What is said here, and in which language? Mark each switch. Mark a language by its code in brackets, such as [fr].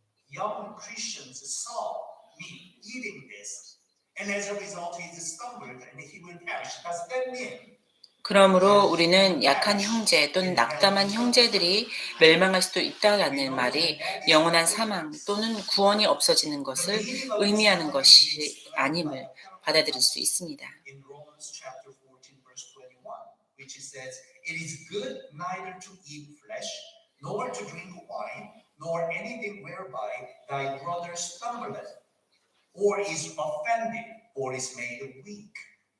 [en] Young Christians saw me eating this, and as a result, he stumbled and he will perish. Does that mean? [ko] 그러므로 우리는 약한 형제 또는 낙담한 형제들이 멸망할 수도 있다라는 말이 영원한 사망 또는 구원이 없어지는 것을 의미하는 것이 아님을 받아들일 수 있습니다. [en] In Romans chapter 14, verse 21, which says, "It is good neither to eat flesh, nor to drink wine, nor anything whereby thy brother stumbleth, or is offended, or is made weak."